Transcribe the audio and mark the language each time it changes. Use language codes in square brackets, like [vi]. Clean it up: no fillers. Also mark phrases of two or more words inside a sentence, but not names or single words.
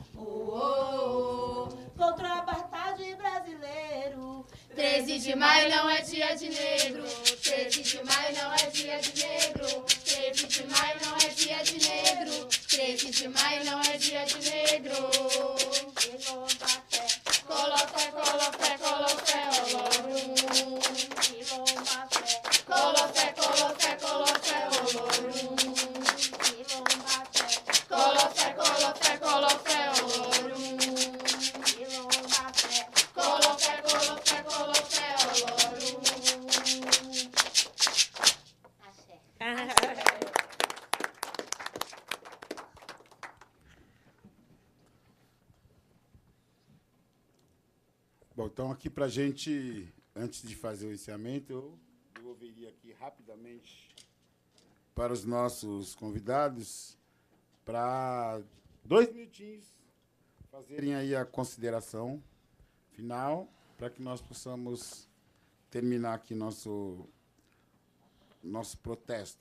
[pt] Contra a apartheid brasileiro. 13 de maio não é dia de negro. 13 de maio não é dia de negro. 13 de maio não é dia de negro. 13 de maio não é dia de negro. [yo] Colofé, colofé, colofé, olorum. Colofé, colofé, colofé, olorum. Colofé, colofé, colofé, olorum. Colofé, colofé, colofé, olorum. [pt] Axé. Bom, então aqui para a gente, antes de fazer o encerramento, eu devolveria aqui rapidamente para os nossos convidados para 2 minutinhos fazerem aí a consideração final para que nós possamos terminar aqui nosso protesto.